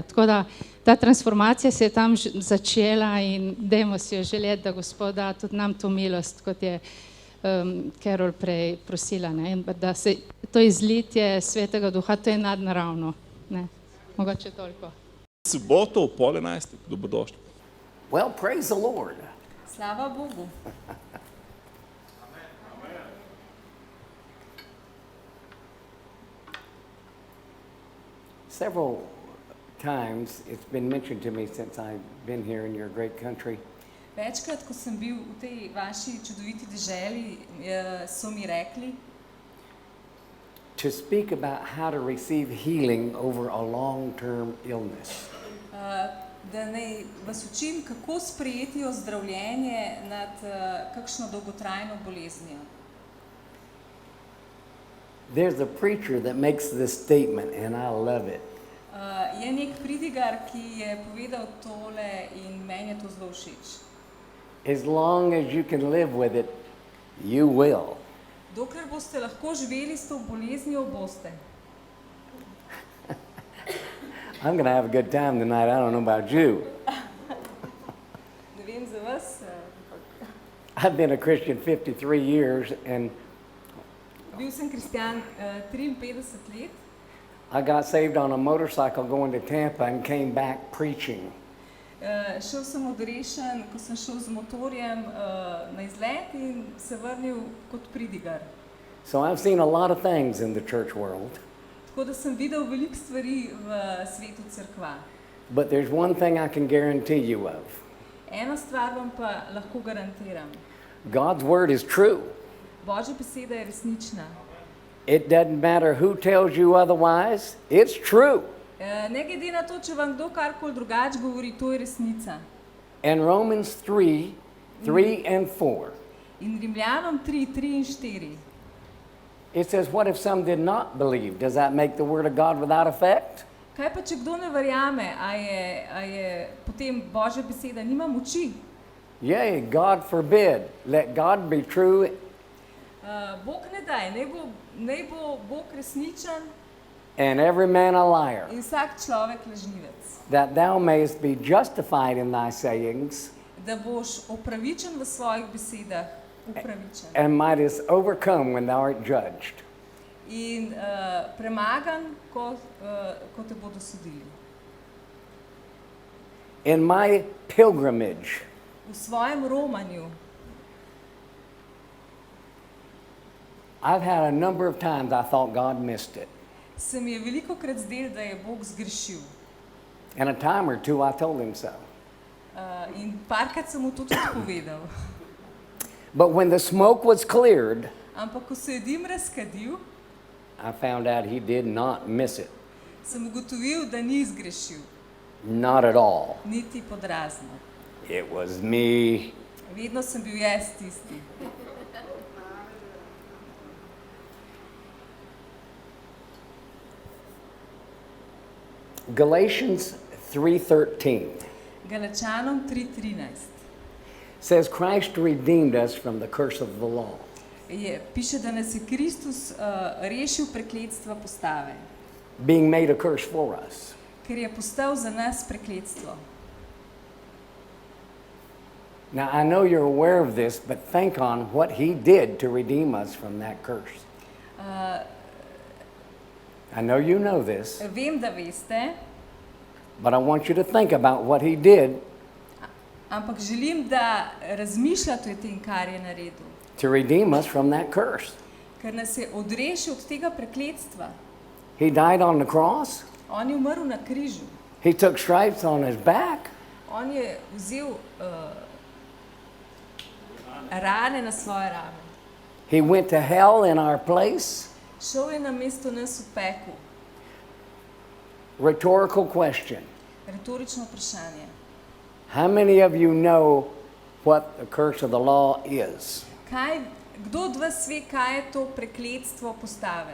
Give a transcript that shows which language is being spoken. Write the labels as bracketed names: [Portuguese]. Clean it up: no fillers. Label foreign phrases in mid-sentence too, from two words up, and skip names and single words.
[Slovenian] Tako da ta transformacija se je tam začela in dajmo si jo želeti, da Gospod da tudi nam to milost, kot je Carol prej prosila, ne. Da se to izlitje Svetega Duha, to je nadnaravno, ne. Mogoče toliko. Soboto ob 10:30, dobrodošli. [English] Well, praise the Lord. [Slovenian] Slava Bogu. [English] Several times it's been mentioned to me since I've been here in your great country [Slovenian] Večkrat, ko sem bil v tej vaši čudoviti deželi, so mi rekli, [English] to speak about how to receive healing over a long-term illness. [Slovenian] da naj vas učim, kako sprejeti ozdravljenje nad kakšno dolgotrajno boleznijo. [English] There's a preacher that makes this statement and I love it. [Slovenian] Je nek pridigar, ki je povedal tole in meni je to zelo všeč. [English] As long as you can live with it, you will. [Slovenian] Dokler boste lahko živeli s to boleznijo, boste. [English] I'm going to have a good time tonight. I don't know about you. [Slovenian] Ne vem za vas. [English] I've been a Christian 53 years and [Slovenian] Bil sem kristjan 53 let. [English] I got saved on a motorcycle going to Tampa and came back preaching. [Slovenian] Šel sem odrešen, ko sem šel z motorjem na izlet in se vrnil kot pridigar. [English] So I've seen a lot of things in the church world. [Slovenian] Tako da sem videl veliko stvari v svetu cerkva. [English] But there's one thing I can guarantee you of. [Slovenian] Eno stvar vam pa lahko garantiram. [English] God's word is true. [Slovenian] Božja beseda je resnična. [English] It doesn't matter who tells you otherwise, it's true. [Slovenian] Ne glede na to, če vam kdo karkoli drugače govori, to je resnica. [English] And Romans 3:3 and 4. [Slovenian] In Rimljanom 3:3 in 4. [English] It says, what if some did not believe? Does that make the word of God without effect? [Slovenian] Kaj pa, če kdo ne verjame, a je potem Božja beseda nima moči? [English] Yea, God forbid. Let God be true [Slovenian] Bog ne daj, naj bo Bog resničen [English] and every man a liar, [Slovenian] in vsak človek lažnivec. [English] that thou mayest be justified in thy sayings [Slovenian] Da boš opravičen v svojih besedah, upravičen. [English] and mightest overcome when thou art judged. [Slovenian] In premagan, ko te bodo sodili. [English] In my pilgrimage, [Slovenian] V svojem romanju [English] I've had a number of times I thought God missed it. [Slovenian] se mi je velikokrat zdelo, da je Bog zgrešil. [English] And a time or two I told him so. [Slovenian] In parkrat sem mu to tudi povedal. [English] But when the smoke was cleared, [Slovenian] Ampak ko se je dim razkadil, [English] I found out he did not miss it. [Slovenian] sem ugotovil, da ni zgrešil. [English] Not at all. [Slovenian] Niti podrazno. [English] It was me. [Slovenian] Vedno sem bil jaz tisti. [English] Galatians 3:13 [Slovenian] Galačanom 3:13 [English] says Christ redeemed us from the curse of the law. [Slovenian] Piše, da nas je Kristus rešil prekletstva postave, [English] Being made a curse for us. [Slovenian] ker je postal za nas prekletstvo. [English] Now I know you're aware of this, but think on what he did to redeem us from that curse. I know you know this, [Slovenian] Vem, da veste, [English] but I want you to think about what he did [Slovenian] ampak želim, da razmišljate o tem, kar je naredil. [English] to redeem us from that curse. [Slovenian] Ker nas je odrešil od tega prekletstva. [English] He died on the cross. [Slovenian] On je umrl na križu. [English] He took stripes on his back. [Slovenian] On je vzel rane na svoje rame. [English] He went to hell in our place. [Slovenian] Šel je na mesto nas v pekel. [English] Rhetorical question. [Slovenian] Retorično vprašanje. [English] How many of you know what the curse of the law is? [Slovenian] Kdo od vas ve, kaj je to prekletstvo postave?